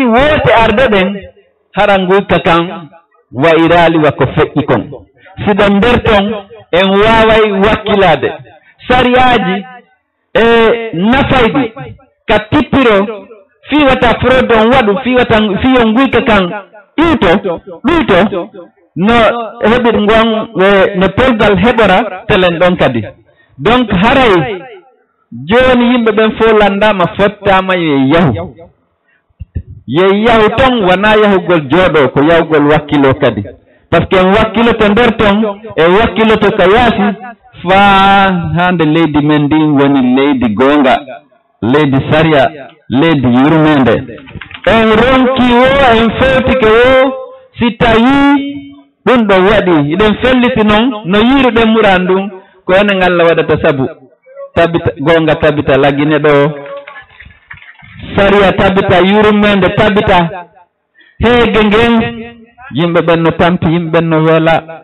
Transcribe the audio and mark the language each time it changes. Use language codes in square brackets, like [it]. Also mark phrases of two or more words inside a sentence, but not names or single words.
[ff] wote arde ɗen hara guyka kan wayirali wa ko feƴƴi kon siɗen nder ton en waway wakkilade sariyaji e nafayɗi ka tippiro fi wata fraude on waɗu fi on guyka kan ɗuyto no heɓir gon no pelgal heɓora telen ɗon kadi donc haray joni yimɓe ɓen fof landama fottama ye yahu ton wona yahugol jooɗo ko yahugol wakkilo kadi [fr] par ce que [ff] en wakkiloto nder ton e wakkiloto ka yaasi faa hande leydi men ndi woni leydi goonga, leydi sariya, leydi yurmende. En ronki wo en fewtike wo si tawi ɗum ɗo waɗi iɗen felliti noon no yiruɗen muran ɗum ko enen Allah waɗata sabu tabita goonga tabita lagine ɗo, sariya tabita, yurmende tabita, heege ngen yimɓe ɓen no tampi, yimɓe ɓen no wela,